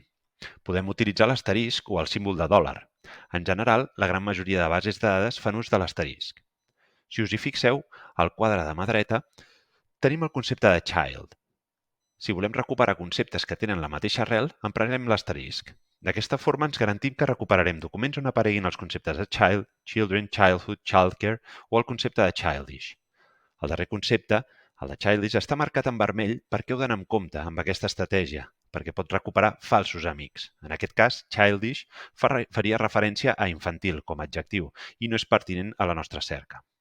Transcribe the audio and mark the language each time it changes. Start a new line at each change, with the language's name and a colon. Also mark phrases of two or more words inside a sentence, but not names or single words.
Catalan: Podem utilitzar l'asterisc o el símbol de dòlar. En general, la gran majoria de bases de dades fan ús de l'asterisc. Si us hi fixeu, al quadre de mà dreta tenim el concepte de child. Si volem recuperar conceptes que tenen la mateixa arrel, emprarem l'asterisc. D'aquesta forma ens garantim que recuperarem documents on apareguin els conceptes de
English: child, children, childhood, childcare
Catalan: o el concepte de childish. El darrer concepte, el de childish, està marcat en vermell perquè heu d'anar amb compte amb aquesta estratègia, perquè pot recuperar falsos amics. En aquest cas, childish faria referència a infantil com a adjectiu i no és pertinent a la nostra cerca.